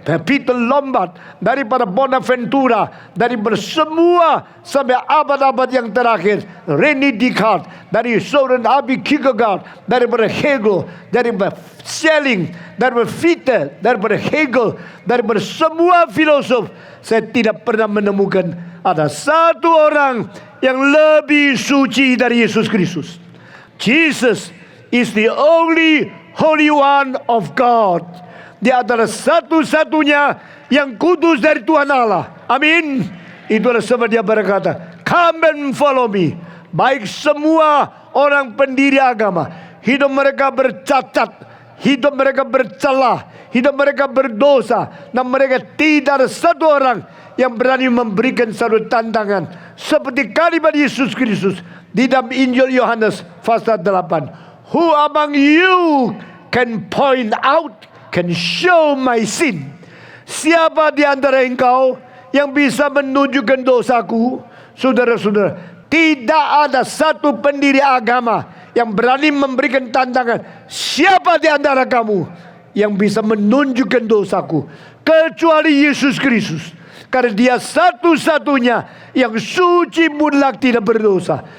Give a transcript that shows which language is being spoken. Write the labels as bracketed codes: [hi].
[id] Peter Lombard, daripada Bonaventura, daripada semua sampai abad-abad yang terakhir, René Descartes, dari Søren Abi Kierkegaard, daripada Hegel, daripada Schelling, daripada Fichte, daripada Hegel, daripada semua filosof, saya tidak pernah menemukan ada satu orang yang lebih suci dari Yesus Kristus. [en] Jesus is the only Holy One of God. [id] Dia adalah satu-satunya yang kudus dari Tuhan Allah. Amin. Itulah sebab dia berkata, [en] come and follow me. [id] Baik semua orang pendiri agama, hidup mereka bercacat, hidup mereka bercelah, hidup mereka berdosa, dan mereka tidak ada satu orang yang berani memberikan satu tantangan seperti kalimat Yesus Kristus di dalam Injil Yohanes pasal 8. [en] Who among you can point out, can show my sin? [id] Siapa di antara engkau yang bisa menunjukkan dosaku? Saudara-saudara, tidak ada satu pendiri agama yang berani memberikan tantangan. Siapa di antara kamu yang bisa menunjukkan dosaku? Kecuali Yesus Kristus. Karena dia satu-satunya yang suci mutlak tidak berdosa.